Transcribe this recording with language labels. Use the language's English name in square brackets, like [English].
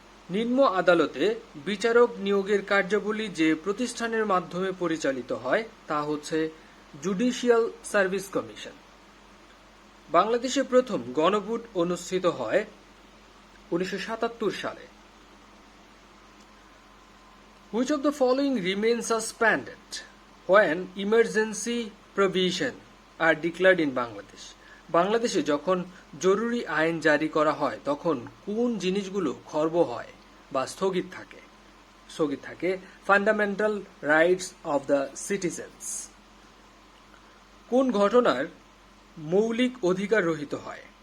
[Bangla] নিম্ন আদালতে বিচারক নিয়োগের কার্যাবলী যে প্রতিষ্ঠানের মাধ্যমে পরিচালিত হয় তা হচ্ছে জুডিশিয়াল সার্ভিস কমিশন। বাংলাদেশে প্রথম গণভোট অনুষ্ঠিত হয় 1977 সালে। [English] Which of the following remains suspended when emergency provision are declared in Bangladesh? [Bangla] বাংলাদেশে যখন জরুরি আইন জারি করা হয় তখন কোন জিনিসগুলো খর্ব হয় বা স্থগিত থাকে? [English] Fundamental rights of the citizens. [Bangla] কোন ঘটনার মৌলিক অধিকার রহিত হয়?